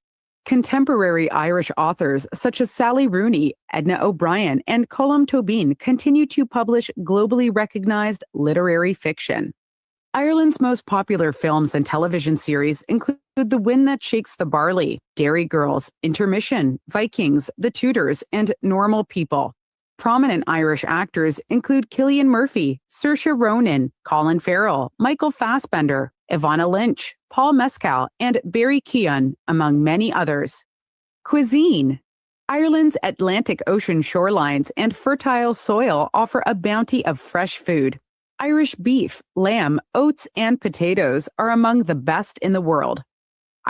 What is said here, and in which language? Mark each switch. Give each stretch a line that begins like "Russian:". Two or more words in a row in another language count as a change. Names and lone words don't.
English: Contemporary Irish authors such as Sally Rooney, Edna O'Brien, and Colm Tobin continue to publish globally recognized literary fiction. Ireland's most popular films and television series include The Wind That Shakes the Barley, Dairy Girls, Intermission, Vikings, The Tudors, and Normal People. Prominent Irish actors include Cillian Murphy, Saoirse Ronan, Colin Farrell, Michael Fassbender, Ivana Lynch, Paul Mescal, and Barry Keoghan, among many others. Cuisine. Ireland's Atlantic Ocean shorelines and fertile soil offer a bounty of fresh food. Irish beef, lamb, oats, and potatoes are among the best in the world.